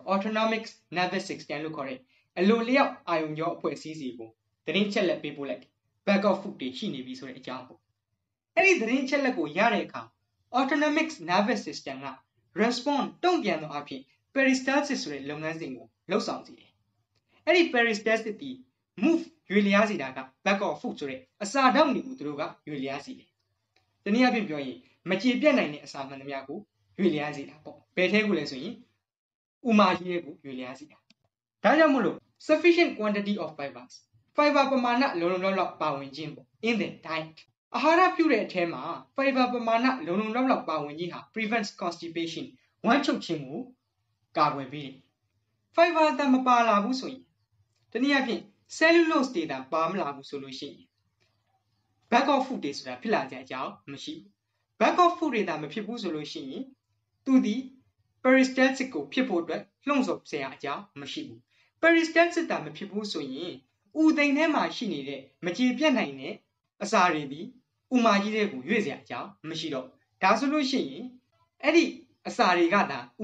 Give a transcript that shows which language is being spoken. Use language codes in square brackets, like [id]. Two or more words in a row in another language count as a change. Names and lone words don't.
[en] autonomic nervous system [my] လို့ခေါ်တဲ့အလိုလျောက်အာယုံကြောအဖွဲ့အစည်းစီကိုသတင်းချက်လက်ပေးပို့လိုက် [en] bulk of food [my] တွေရှိနေပြီဆိုတဲ့အကြောင်းပေါ့အဲ့ဒီသတင်းချက်လက်ကိုရတဲ့အခါ [en] autonomic nervous system [my] က respond တုံ့ ပြန်သောအဖြစ် peristalsis ဆိုတဲ့လုပ်ငန်းစဉ်ကိုလှုပ်ဆောင်စေတယ်အဲ့ဒီ peristalsis ဒီ move ရွေလျားစေတာက [en] bulk of food [my] ဆိုတဲ့အစာဓာတ်တွေကိုသူတို့ကရွေလျားစေ တယ်တနည်းအားဖြင့်ပြောရင်မခြေပြတ်နိုင်တဲ့အစာမှန်သမျှကိုရွေလျားစေတာပေါ့ဘယ်ထဲကိုလဲဆိုရင်ဥမာကြီးရဲ့ကိုရွေလျားစေတာဒါကြောင့်မို့လို့ [en] sufficient quantity of fibers fiber [my] ပမာဏလုံလုံလောက်လောက်ပါဝင်ခြင်းပေါ့ [en] in the diet [my] အာဟာရပြုတဲ့အထဲမှာ fiber ပမာဏလုံလုံလောက်လောက်ပါဝင်ခြင်းဟာ [en] prevents constipation [my] ဝမ်းချုပ်ခြင်းကိုကာကွယ်ပေးတယ် fiber တမပါလာဘူးဆိုရင်တနည်းအားဖြင့် cellulose တွေတာပါမလာဘူးဆိုလို့ရှိရင် [en] bulk of food [my] တွေဆိုတာဖြစ်လာကြအကြောင်းမရှိဘူး [en] bulk of food [my] တွေတာမဖြစ်ဘူးဆိုလို့ရှိရင်သူဒီ peristalsis ကိုဖြစ်ဖို့အတွက်လှုံ့ဆော်စရာအကြောင်းမရှိဘူး peristalsis တာမဖြစ်ဘူးဆိုရင်ဥသိမ်ထဲမှာရှိနေတဲ့မခြေပြတ်နိုင်တဲ့အစာတွေဒီဥမာကြီးတွေကိုရွေ့စရာအကြောင်းမရှိတော့ဒါဆိုလို့ရှိရင်အဲ့ဒီအစာတွေကသာဥ